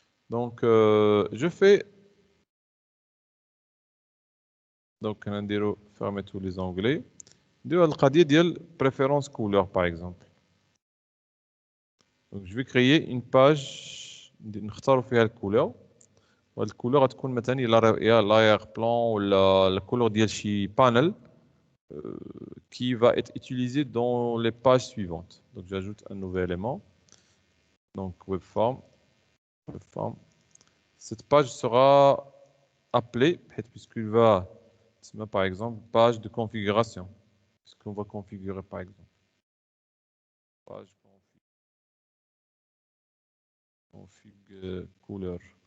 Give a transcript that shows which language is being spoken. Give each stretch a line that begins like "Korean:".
French: Donc je fais donc نديرو fermer tous les onglets.
Arabic: نديرو القضيه ديال
French: préférence couleur par exemple. Donc je vais créer une page
Arabic: نختاروا فيها الكولور والكولور غتكون مثلا يا لاير بلان ولا الكولور ديال شي بانل
French: qui va être utilisé dans les pages suivantes. Donc j'ajoute un nouvel élément. Donc webform. Cette page sera appelée puisqu'il va par exemple page de configuration. Ce qu'on va configurer par exemple. Page config couleur.